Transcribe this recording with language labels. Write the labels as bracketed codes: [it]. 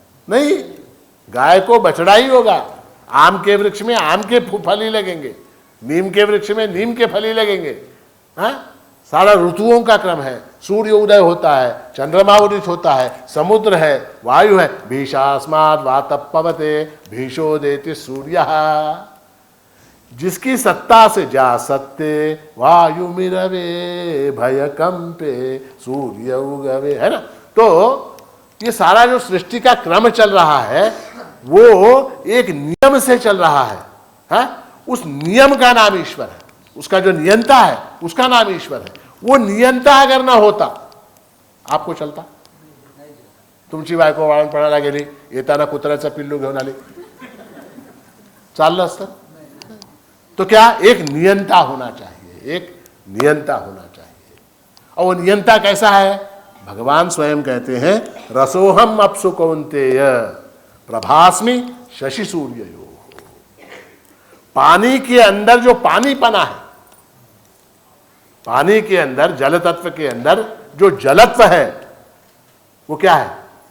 [hi] नहीं, गाय को बछड़ा ही होगा। आम के वृक्ष में आम के फल ही लगेंगे, नीम के वृक्ष में नीम के फल ही लगेंगे। हाँ, सारा ऋतुओं का क्रम है। सूर्य उदय होता है, चंद्रमा उदित होता है, समुद्र है, वायु है। [sa] भीषास्माद् वातः पवते भीषो देति सूर्यः। [hi] जिसकी सत्ता से जा सत्ते वायु मिरवे भय कंपे सूर्य उगवे, है ना? तो ये सारा जो सृष्टि का क्रम चल रहा है वो एक नियम से चल रहा है, हाँ? उस नियम का नाम ईश्वर है। उसका जो नियंता है उसका नाम ईश्वर है। वो नियंता अगर ना होता आपको चलता? [mr] तुमची बायको वाळण पडायला गेली, येताना कुत्र्याचा पिल्लू घेऊन आली, चाललं असतं? [hi] तो क्या? एक नियंता होना चाहिए, एक नियंता होना चाहिए। और वो नियंता कैसा है? भगवान स्वयं कहते हैं, [sa] रसोहम अप्सु कौन्तेय प्रभास्मि शशि सूर्ययोः। [hi] पानी के अंदर जो पानीपना है, पानी के अंदर, जल तत्व के अंदर जो जलत्व है, वो क्या है?